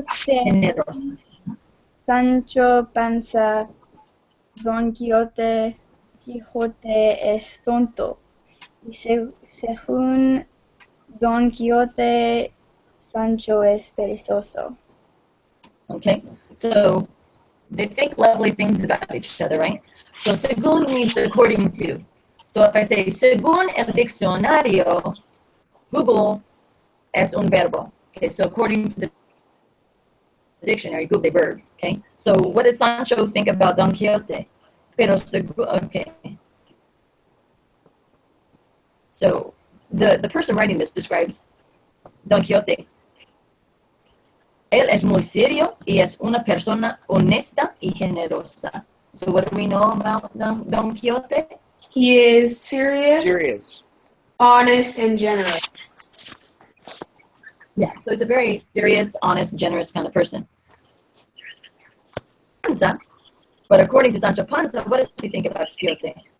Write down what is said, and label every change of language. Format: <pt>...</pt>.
<es>Generosa. Sancho Panza, Don Quijote es tonto. Y según Don Quijote, Sancho es perezoso.</es> <en>Okay, so they think lovely things about each other, right? So según means according to. So if I say</en> <es>según el diccionario, Google es un verbo.</es> <en>Okay, so according to the dictionary, Google a verb. Okay, so what does Sancho think about Don Quixote?</en> <es>Pero según, okay.</es> <en>So the person writing this describes Don Quixote.</en> <es>Él es muy serio y es una persona honesta y generosa.</es> <en>So what do we know about Don Quixote? He is serious, Serious. honest, and generous. Yeah, so he's a very serious, honest, generous kind of person. Panza, but according to Sancho Panza, what does he think about Quixote?</en>